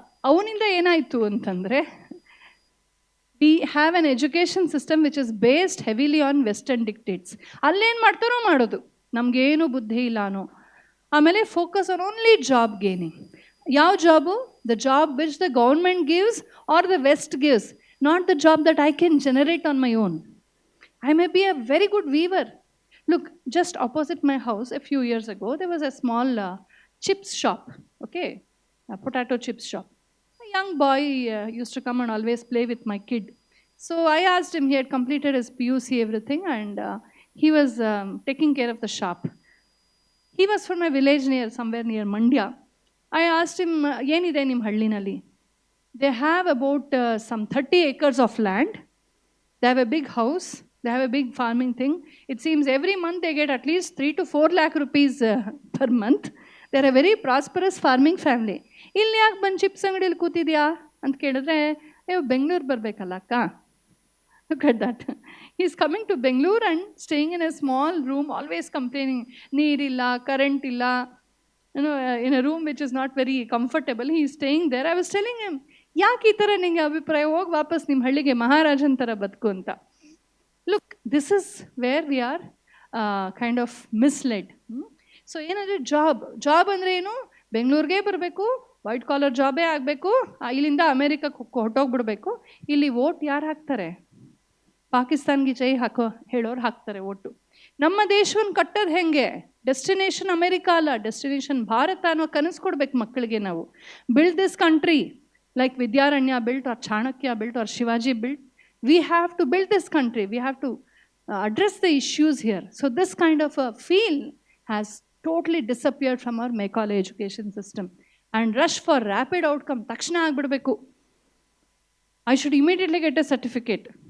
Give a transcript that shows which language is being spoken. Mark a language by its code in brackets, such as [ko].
[kn] ಅವನಿಂದ ಏನಾಯಿತು ಅಂತಂದರೆ, [en] We have an education system which is based heavily on western dictates. [kn] ಅಲ್ಲೇನು ಮಾಡ್ತಾರೋ ಮಾಡೋದು, ನಮಗೇನು ಬುದ್ಧಿ ಇಲ್ಲಾನೋ. ಆಮೇಲೆ [en] Focus on only job gaining. [kn] ಯಾವ job? [en] The job which the government gives or the west gives, not the job that I can generate on my own. I may be a very good weaver. Look, just opposite my house a few years ago, there was a small chips shop, okay, a potato chips shop. A young boy used to come and always play with my kid. So I asked him, he had completed his PUC, everything, and he was taking care of the shop. He was from a village somewhere near Mandya. I asked him, [kn] yenide nim hallinalli? [en] They have about some 30 acres of land. They have a big house. They have a big farming thing. It seems every month they get at least 3 to 4 lakh rupees per month. They are a very prosperous farming family. [kn] ಇಲ್ಲಿ ಯಾಕೆ ಬಂದು chips ಅಂಗಡಿಯಲ್ಲಿ ಕೂತಿದ್ಯಾ ಅಂತ ಕೇಳಿದ್ರೆ, ಬೆಂಗಳೂರು ಬರಬೇಕಲ್ಲ ಅಕ್ಕ. [en] Look at that. He is coming to Bangalore and staying in a small room, always complaining, [kn] ನೀರಿಲ್ಲ, current ಇಲ್ಲ, [en] in a room which is not very comfortable. He is staying there. I was telling him, [kn] ಯಾಕೆ ಈ ಥರ ನಿಮಗೆ ಅಭಿಪ್ರಾಯ, ಹೋಗಿ ವಾಪಸ್ ನಿಮ್ಮ ಹಳ್ಳಿಗೆ ಮಹಾರಾಜನ್ ಥರ ಬದುಕು ಅಂತ. [en] Look, this is where we are kind of misled. [kn] So ಏನಂದರೆ ಜಾಬ್ ಅಂದರೆ ಏನು? ಬೆಂಗಳೂರಿಗೆ ಬರಬೇಕು, ವೈಟ್ ಕಾಲರ್ ಜಾಬೇ ಆಗಬೇಕು, ಇಲ್ಲಿಂದ ಅಮೇರಿಕಕ್ಕೆ ಹೊಟ್ಟೋಗ್ಬಿಡ್ಬೇಕು. ಇಲ್ಲಿ ವೋಟ್ ಯಾರು ಹಾಕ್ತಾರೆ? ಪಾಕಿಸ್ತಾನ್ಗೆ ಜೈ ಹೇಳೋರು ಹಾಕ್ತಾರೆ ಓಟು. ನಮ್ಮ ದೇಶವನ್ನು ಕಟ್ಟೋದು ಹೆಂಗೆ? ಡೆಸ್ಟಿನೇಷನ್ ಅಮೆರಿಕಾ ಅಲ್ಲ, ಡೆಸ್ಟಿನೇಷನ್ ಭಾರತ ಅನ್ನೋ ಕನಸು ಕೊಡ್ಬೇಕು ಮಕ್ಕಳಿಗೆ ನಾವು. [en] Build this country like Vidyaranya built or Chanakya built or Shivaji built. We have to build this country. We have to address the issues here. So this kind of a feel has totally disappeared from our Macaulay education system. And rush for rapid outcome. [kn] Takshana agbidbeku. [en] I should immediately get a certificate.